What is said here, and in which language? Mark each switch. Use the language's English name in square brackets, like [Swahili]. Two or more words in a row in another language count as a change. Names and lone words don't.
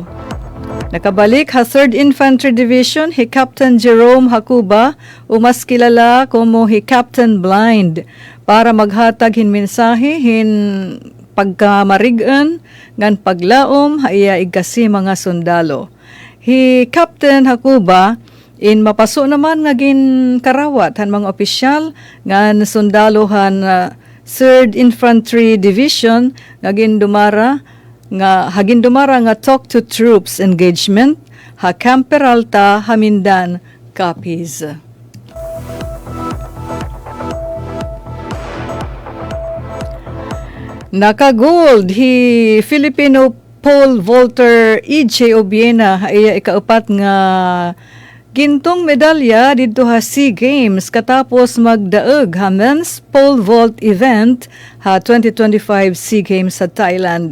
[Waray] Nakabalik ha 3rd Infantry Division hi Captain Jerome Hakuba, umas kilala como hi Captain Blind, para maghatag hin mensahe hin pagkamarigan ngan paglaom ha iya igasi mga sundalo. Hi Captain Hakuba in mapaso naman nga gin karawat han mga opisyal ngan sundalo han 3rd Infantry Division nga gindumara nga [English] talk to troops engagement [Waray] ha Camp Peralta, Hamindan, Capiz. Naka-gold hi Filipino pole vaulter E.J. Obiena ay ikaapat nga gintong medalya dito ha SEA Games katapos magdaog ha [English] men's pole vault event [Waray] ha 2025 SEA Games sa Thailand.